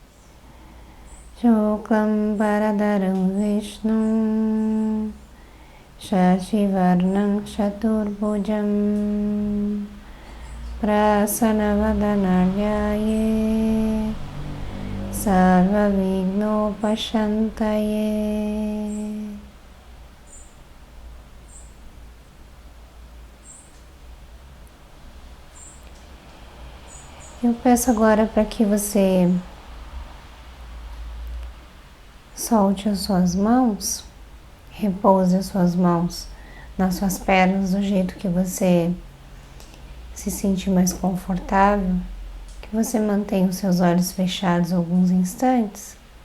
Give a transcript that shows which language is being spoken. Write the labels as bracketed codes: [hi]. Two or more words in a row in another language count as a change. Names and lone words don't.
[sa] शुक्लाम्बरधरं विष्णुं शशिवर्णं चतुर्भुजम् प्रसन्नवदनं ध्यायेत् सर्व विघ्नोपशान्तये. [pt] Eu peço agora para que você solte as suas mãos, repouse as suas mãos nas suas pernas do jeito que você se sentir mais confortável, que você mantenha os seus olhos fechados alguns instantes